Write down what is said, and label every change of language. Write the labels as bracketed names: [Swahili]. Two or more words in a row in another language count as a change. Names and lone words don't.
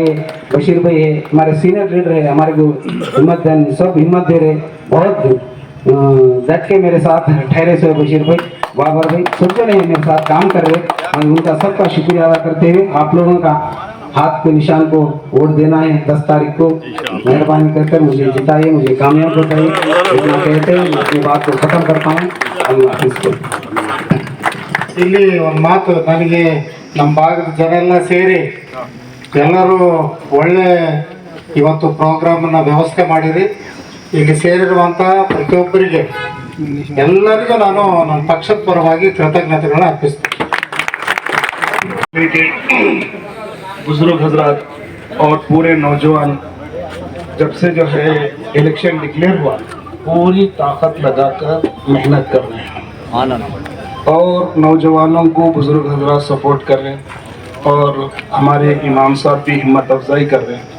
[Hindi] बशीर भाई है हमारे सीनियर लीडर है, हमारे को हिम्मत सब हिम्मत दे रहे, बहुत डट के मेरे साथ ठहरे से बशीर भाई, बाबर भाई सब जने मेरे साथ काम कर रहे, मैं उनका सबका शुक्रिया अदा करते हुए आप लोगों का हाथ के निशान को वोट देना है 10 तारीख को, मेहरबानी कर मुझे जिताइए, मुझे कामयाब बताइए, इतना कहते हैं मैं अपनी बात को खत्म करता हूँ। अल्लाह हाफिज़। [Kannada] ಇಲ್ಲಿ ಒಂದು ಮಾತು, ನನಗೆ ನಮ್ಮ ಭಾಗದ ಜನ ಎಲ್ಲ ಸೇರಿ ಎಲ್ಲರೂ ಒಳ್ಳೆ ಇವತ್ತು ಪ್ರೋಗ್ರಾಮನ್ನು ವ್ಯವಸ್ಥೆ ಮಾಡಿರಿ. ಇಲ್ಲಿ ಸೇರಿರುವಂಥ ಪ್ರತಿಯೊಬ್ಬರಿಗೆ ಎಲ್ಲರಿಗೂ ನಾನು ನನ್ನ ಪಕ್ಷದ ಪರವಾಗಿ ಕೃತಜ್ಞತೆಗಳನ್ನ ಅರ್ಪಿಸ್ತೀನಿ. [Hindi] बुजुर्ग हजरात और पूरे नौजवान, जब से जो है [English] election declare [Hindi] हुआ पूरी ताकत लगाकर मेहनत कर रहे हैं और नौजवानों को बुजुर्ग हजरात सपोर्ट कर रहे हैं और हमारे इमाम साहब भी हिम्मत अफजाई कर रहे हैं।